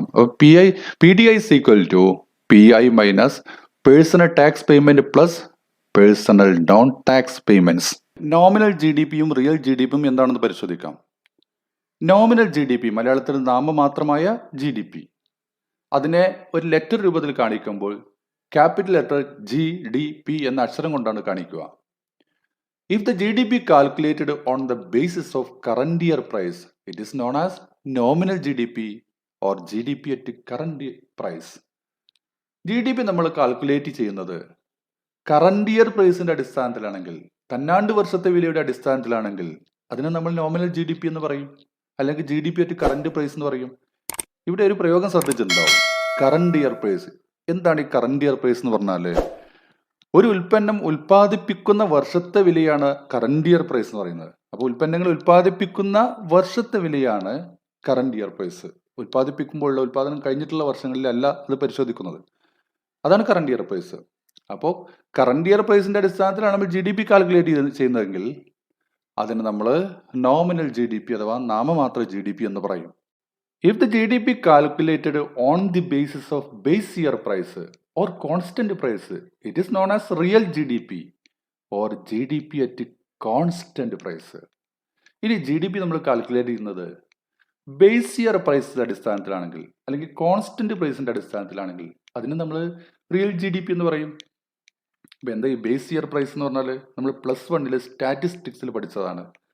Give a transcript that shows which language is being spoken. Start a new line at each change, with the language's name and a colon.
Malayalam: അപ്പോൾ
English: PDI is equal to PI minus personal tax payment plus personal non tax payments.
Malayalam: Nominal GDPയും real GDPയും എന്താണെന്ന് പരിശോധിക്കാം. Nominal GDP മലയാളത്തിൽ നാമമാത്രമായ GDP. അതിനെ ഒരു ലെറ്റർ രൂപത്തിൽ കാണിക്കുമ്പോൾ ക്യാപിറ്റൽ ലെറ്റർ GDP എന്ന അക്ഷരം കൊണ്ടാണ് കാണിക്കുക.
English: If the GDP calculated on the basis of current year price, it is known as nominal GDP or GDP at current price.
Malayalam: GDP നമ്മൾ കാൽക്കുലേറ്റ് ചെയ്യുന്നത് കറണ്ട് ഇയർ പ്രൈസിന്റെ അടിസ്ഥാനത്തിലാണെങ്കിൽ, തന്നാണ്ട് വർഷത്തെ വിലയുടെ അടിസ്ഥാനത്തിലാണെങ്കിൽ അതിനെ നമ്മൾ നോമിനൽ GDP എന്ന് പറയും, അല്ലെങ്കിൽ GDP at കറന്റ് പ്രൈസ് എന്ന് പറയും. ഇവിടെ ഒരു പ്രയോഗം ശ്രദ്ധിച്ചിട്ടുണ്ടാവും, കറണ്ട് ഇയർ പ്രൈസ്. എന്താണ് ഈ കറണ്ട് ഇയർ പ്രൈസ് എന്ന് പറഞ്ഞാല്, ഒരു ഉൽപ്പന്നം ഉൽപ്പാദിപ്പിക്കുന്ന വർഷത്തെ വിലയാണ് കറണ്ട് ഇയർ പ്രൈസ് എന്ന് പറയുന്നത്. അപ്പോൾ ഉൽപ്പന്നങ്ങൾ ഉൽപ്പാദിപ്പിക്കുന്ന വർഷത്തെ വിലയാണ് കറണ്ട് ഇയർ പ്രൈസ്. ഉൽപ്പാദിപ്പിക്കുമ്പോഴുള്ള ഉൽപ്പാദനം കഴിഞ്ഞിട്ടുള്ള വർഷങ്ങളിലല്ല അത് പരിശോധിക്കുന്നത്. അതാണ് കറണ്ട് ഇയർ പ്രൈസ്. അപ്പോൾ കറണ്ട് ഇയർ പ്രൈസിന്റെ അടിസ്ഥാനത്തിലാണ് നമ്മൾ GDP കാൽക്കുലേറ്റ് ചെയ്യുന്നതെങ്കിൽ അതിന് നമ്മൾ നോമിനൽ GDP അഥവാ നാമമാത്ര GDP എന്ന് പറയും.
English: If the GDP calculated on the basis of base year price or constant price, it is known as real GDP or GDP at constant price.
Malayalam: ഇനി GDP നമ്മൾ calculate ചെയ്യുന്നത് ബേസ് ഇയർ പ്രൈസിന്റെ അടിസ്ഥാനത്തിലാണെങ്കിൽ, അല്ലെങ്കിൽ constant പ്രൈസിന്റെ അടിസ്ഥാനത്തിലാണെങ്കിൽ അതിന് നമ്മൾ real GDP എന്ന് പറയും. ഇപ്പൊ എന്താ ഈ ബേസ് ഇയർ പ്രൈസ് എന്ന് പറഞ്ഞാൽ നമ്മൾ +1 സ്റ്റാറ്റിസ്റ്റിക്സിൽ പഠിച്ചതാണ്.